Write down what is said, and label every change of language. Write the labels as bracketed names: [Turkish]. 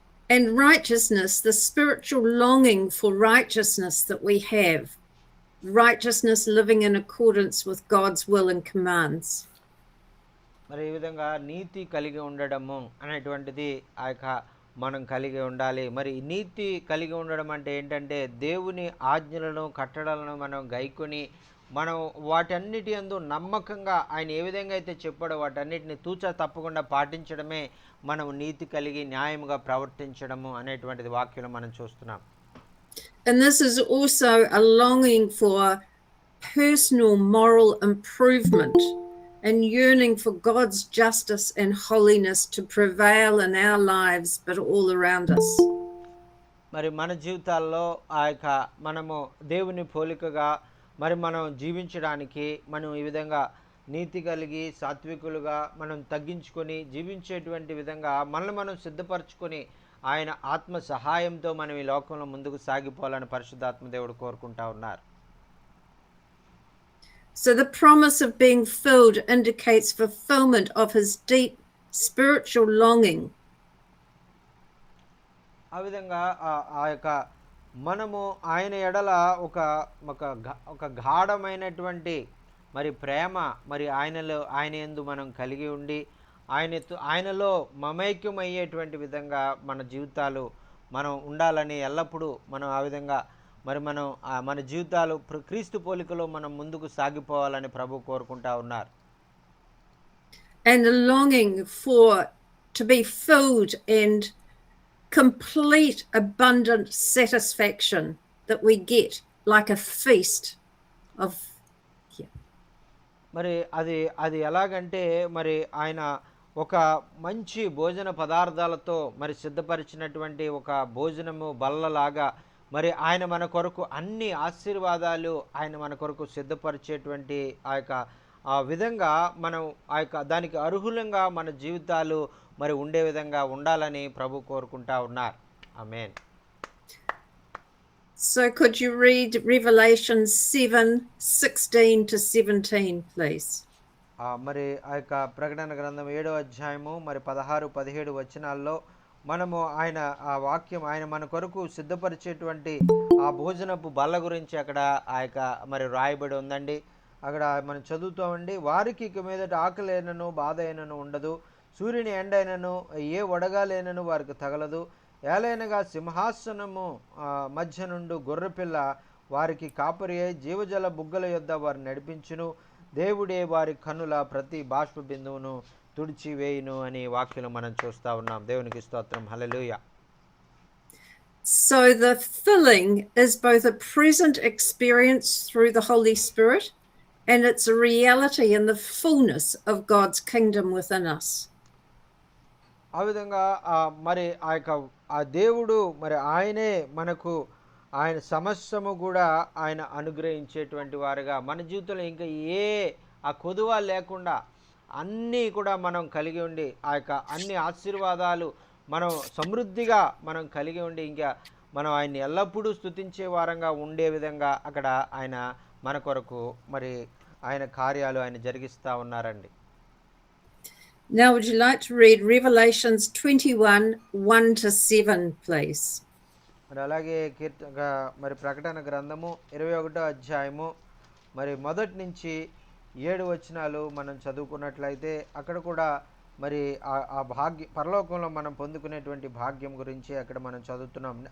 [English] And righteousness, the spiritual longing for righteousness that we have, righteousness living in accordance with God's will and commands. [Telugu] మరి ఈ విధంగా నీతి కలిగి ఉండడము అనేటువంటిది ఆ యొక్క మనం కలిగి ఉండాలి. మరి నీతి కలిగి ఉండడం అంటే ఏంటంటే దేవుని ఆజ్ఞలను కట్టడలను మనం గైకొని మనం వాటన్నిటి యందు నమ్మకంగా ఆయన ఏ విధంగా అయితే చెప్పాడో వాటన్నిటిని తూచా తప్పకుండా పాటించడమే మనం నీతి కలిగి న్యాయముగా ప్రవర్తించడము అనేటువంటిది వాక్యంలో మనం చూస్తున్నాం. [English] And this is also a longing for personal moral improvement and yearning for God's justice and holiness to prevail in our lives but all around us. [Telugu] మరి మన జీవితాల్లో ఆ యొక్క మనము దేవుని పోలికగా మరి మనం జీవించడానికి మనం ఈ విధంగా నీతి కలిగి సాత్వికులుగా మనం తగ్గించుకొని జీవించేటువంటి విధంగా మనల్ని మనం సిద్ధపరచుకొని ఆయన ఆత్మ సహాయంతో మనం ఈ లోకంలో ముందుకు సాగిపోవాలని పరిశుద్ధాత్మ దేవుడు కోరుకుంటా ఉన్నారు. [English] So the promise of being filled indicates fulfillment of his deep spiritual longing. [Telugu] ఆ విధంగా ఆ యొక్క మనము ఆయన ఎడల ఒక గాఢమైనటువంటి మరి ప్రేమ మరి ఆయన యందు మనం కలిగి ఉండి ఆయనలో మమైక్యం అయ్యేటువంటి విధంగా మన జీవితాలు మనం ఉండాలని ఎల్లప్పుడూ మనం ఆ విధంగా మరి మనం మన జీవితాలు క్రీస్తు పోలికలో మనం ముందుకు సాగిపోవాలని ప్రభు కోరుకుంటా ఉన్నారు. [English] And the longing to be filled and complete abundant satisfaction that we get like a feast of. [Telugu] మరి అది ఎలాగంటే మరి ఆయన ఒక మంచి భోజన పదార్థాలతో మరి సిద్ధపరిచినటువంటి ఒక భోజనము బల్లలాగా మరి ఆయన మన కొరకు అన్ని ఆశీర్వాదాలు ఆయన మన కొరకు సిద్ధపరిచేటువంటి ఆ విధంగా మనం దానికి అర్హులంగా మన జీవితాలు మరి ఉండే విధంగా ఉండాలని ప్రభు కోరుకుంటా ఉన్నారు. ఆమేన్. [English] So could you read Revelation 7:16 to 17, please? [Telugu] మరి ఆ యొక్క ప్రకటన గ్రంథం 7వ అధ్యాయము మరి 16-17 వచనాల్లో మనము ఆ వాక్యం ఆయన మన కొరకు సిద్ధపరిచేటువంటి ఆ భోజనపు బల్ల గురించి అక్కడ మరి రాయబడి ఉందండి. అక్కడ మనం చదువుతామండి. వారికి ఇక మీదట ఆకలైనను బాధ అయినను ఉండదు, సూర్యుని ఎండైనను ఏ వడగాలైనను వారికి తగలదు. ఏలైనగా సింహాసనము మధ్య నుండి గొర్రెపిల్ల వారికి కాపరి అయి జీవజల బుగ్గల యొద్ద వారు నడిపించును. దేవుడే వారి కన్నుల ప్రతి బాష్ప బిందువును తుడిచివేయును అని వాక్యం మనం చూస్తూ ఉన్నాం. దేవునికి స్తోత్రం. హల్లెలూయా. [English] So the filling is both a present experience through the Holy Spirit and it's a reality in the fullness of God's kingdom within us. [Telugu] ఆ విధంగా మరి ఆ యొక్క ఆ దేవుడు మరి ఆయనే మనకు ఆయన సమస్తము కూడా ఆయన అనుగ్రహించేటువంటి వారుగా మన జీవితంలో ఇంకా ఆ కొదువ లేకుండా అన్నీ కూడా మనం కలిగి ఉండి ఆ యొక్క అన్ని ఆశీర్వాదాలు మనం సమృద్ధిగా మనం కలిగి ఉండి ఇంకా మనం ఆయన్ని ఎల్లప్పుడూ స్తుతించే వారంగా ఉండే విధంగా అక్కడ ఆయన మన కొరకు మరి ఆయన కార్యాలు ఆయన జరిగిస్తూ ఉన్నారండి. [English] Now, would you like to read Revelations 21, 1 to 7, please? [Telugu] మరి అలాగే మరి ప్రకటన గ్రంథము 21వ అధ్యాయము మరి 1 నుంచి 7 వచనాలు మనం చదువుకున్నట్లయితే అక్కడ కూడా మరి ఆ భాగ్య పరలోకంలో మనం పొందుకునేటువంటి భాగ్యం గురించి అక్కడ మనం చదువుతున్నాం.